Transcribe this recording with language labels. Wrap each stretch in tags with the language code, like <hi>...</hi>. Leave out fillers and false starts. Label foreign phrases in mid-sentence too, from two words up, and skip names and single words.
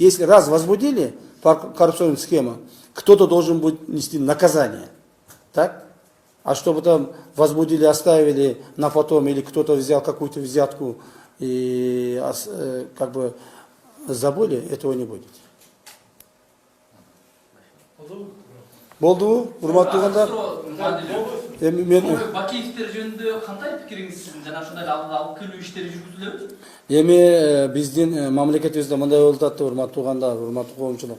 <ru>Если раз возбудили по коррупционным схемам, кто-то должен будет нести наказание. Так? А чтобы там возбудили, оставили на потом, или кто-то взял какую-то взятку и как бы забыли, этого не будет.</ru> <ky>Болду, урматтуу туугандар. Бакиевтер жөнүндө кандай пикириңиз сиздин? Жана ушундай алып келүү иштери жүргүзүлөбү? Эми биздин мамлекетибизде мындай болуп атат, урматтуу туугандар, урматтуу коомчулук.</ky>